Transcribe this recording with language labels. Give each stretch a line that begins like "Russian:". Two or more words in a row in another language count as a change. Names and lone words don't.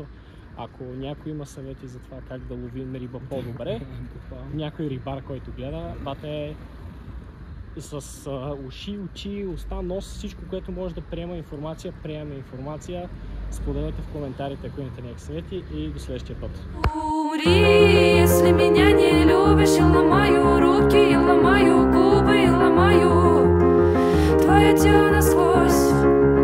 Bulgarian: Ако някой има съвети за това как да ловим риба по-добре, някой рибар, който гледа, бате с уши, очи, уста, нос, всичко, което може да приема информация, приемаме информация. Споделете в коментарите, ако имате някакви съвети и до следващия път.
Russian: Умри, если меня не любишь, я ломаю руки, я ломаю губы, я ломаю твое тело насквозь.